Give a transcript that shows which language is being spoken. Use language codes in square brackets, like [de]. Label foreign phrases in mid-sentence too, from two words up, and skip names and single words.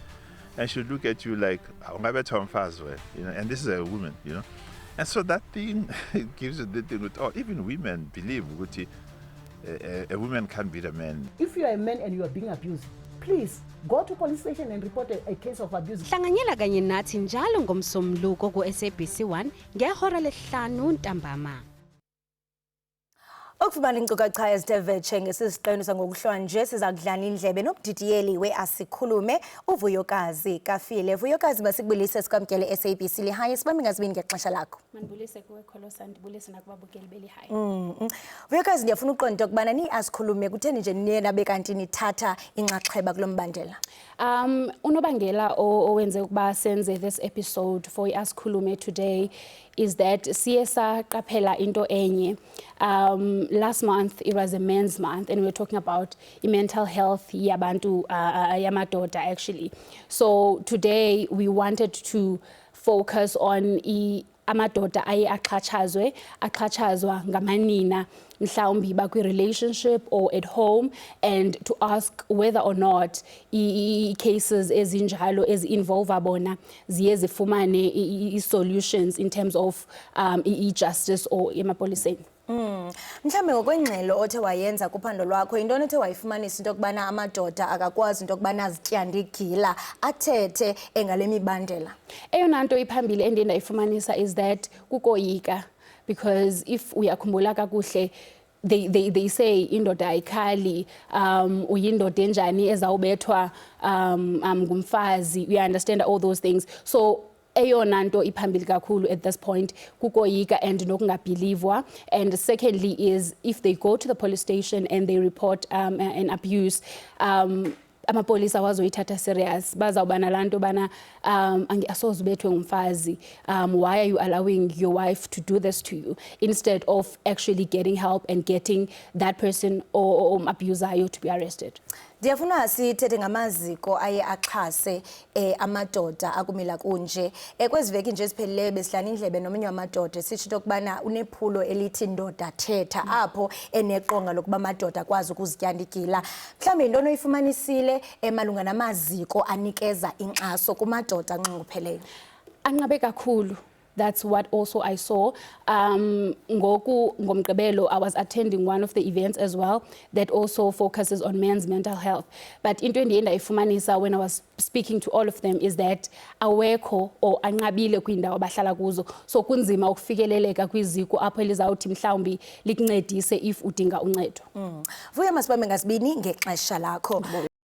[en] And she'll look at you like, you know, and this is a woman, you know. And so that thing gives you the thing with all. Even women believe a woman can't beat a man. If you are a man and you are being abused, please go to police station and report a case of abuse. [xh] Hlanganyela kanye nathi njalo ngomsombuluko ku SABC1 ngehora lehlanu ntambama. Okufumana inkcukacha ezitevetshe ngesisiqinisa ngokuhlwa nje siza kudlana indlebe nokudidiyeli we-Asikhulume uVuyokazi Kafile. Vuyokazi masikubulise sikwamkele SABC lihayi sibambe ngazibini ngexesha lakho. Manibulise kuwe Kholosa ndibulise nakubabukeli belihayi. Vuyokazi ndiyafuna uqonda ukubana ni-Asikhulume kutheni nje niyena bekanti nithatha inxaxheba kulo mbandela. Unobangela owenze ukuba senze [en] this episode for Asikhulume today is that [xh] siya qaphela into enye. [en] Last month it was a men's month and we were talking about mental health [xh] yabantu yamadoda [en] actually. So today we wanted to focus on [xh] amadoda aye axhatshazwa ngamanina mhlawumbi bakwi [en] relationship or at home, and to ask whether or not cases [xh] ezinjalo involve abona ziye zifumane [en] solutions in terms of justice or emapoliseni. [xh] Mhlambe ngokwengxelo othe wayenza kuphando lwakho intoni ethe wayifumanisa into kubana amadoda akakwazi into kubana azityanda igila athethe engale mibandela? Eyona nto iphambili endayifumanisa [en] is that [xh] kukoyika, [en] because if [xh] uyakhumbula kakuhle [en] they say [xh] indoda ayikhali, uyindoda enjani ezawubethwa ngumfazi, [en] you understand all those things. [xh] So eyona nto iphambili kakhulu [en] at this point [xh] kukoyika and nokungabhilivwa. [en] And secondly is if they go to the police station and they report an abuse, [xh] amapolisa wazoyithatha serious, bazawuba nalanto bana asoze ubethwe ngumfazi, [en] why are you allowing your wife to do this to you, instead of actually getting help and getting that person or abuser to be arrested. [xh] Ndiyafuna sithethe ngamaziko aye axhase amadoda akumila kunje. Kweziveki nje siphelileyo besihlala indlebe nomunye wamadoda sitsho into kubana unephulo elithi ndoda thetha apho eneqonga lokuba amadoda akwazi ukuzityanda igila. Mhlawumbe intoni oyifumanisile malunga namaziko anikeza inkxaso kumadoda anxungupheleyo? Anqabe kakhulu. [en] That's what also I saw. Ngomgqibelo, I was attending one of the events as well that also focuses on men's mental health. But [xh] into endiye ndayifumanisa [en] when I was speaking to all of them is that [xh] awekho or anqabile kwindawo abahlala kuzo. So kunzima ukufikeleleka kwiziko apho elizawuthi mhlawumbi likuncedise if udinga uncedo. Vuya masibambe ngazibini ngexesha lakho.